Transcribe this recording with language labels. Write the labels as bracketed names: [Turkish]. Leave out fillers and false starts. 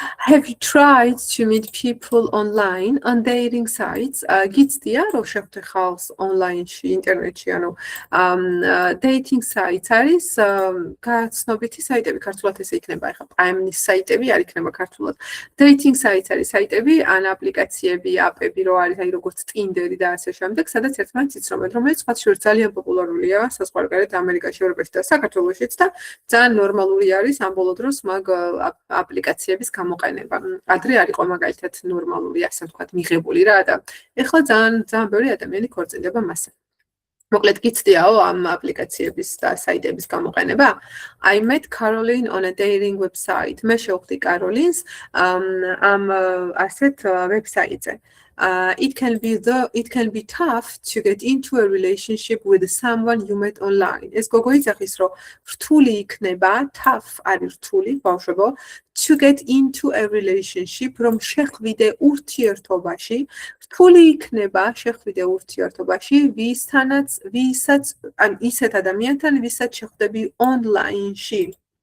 [English] Have you tried to meet people online on dating sites? [Georgian] გიცდია რომ შეხვდე ხალხს online-ში, ინტერნეტში, ანუ dating sites არის გაცნობითი საიტები, ქართულად ესე იქნება, ეხლა პრაიმის საიტები არ იქნება ქართულად. Dating sites არის საიტები, ან აპლიკაციები, აპები რო არის, აი როგორც Tinder-ი და ასე შემდეგ, სადაც ერთმანეთს იცნობენ, რომელიც სხვა შორის ძალიან პოპულარულია საზღვარგარეთ ამერიკაში, ევროპაში და საქართველოშიც და ძალიან ნორმალური არის ამ ბოლო დროს მაგ აპლიკაციების გამოყენება. ადრე არ იყო მაგალითად ნორმალური, ასე ვთქვათ, მიღებული რა და ეხლა ძალიან ბევრი ადამიანი ქორწინდება მასზე. მოკლედ გიცდიაო ამ აპლიკაციების და საიტების გამოყენება? [English] I met Caroline on a dating website. [Georgian] მე შევხვდი კაროლინს ამ ასეთ ვებსაიტზე. [English] It can be tough to get into a relationship with someone you met online. [Georgian] ეს გოგო იცახის რომ რთული იქნება, tough არის რთული, ბავშვებო, [English] to get into a relationship [Georgian] რომ შეხვიდე ურთიერთობაში, რთული იქნება შეხვიდე ურთიერთობაში ვისაც ან ისეთ ადამიანთან, ვისაც შეხვდები online-ში.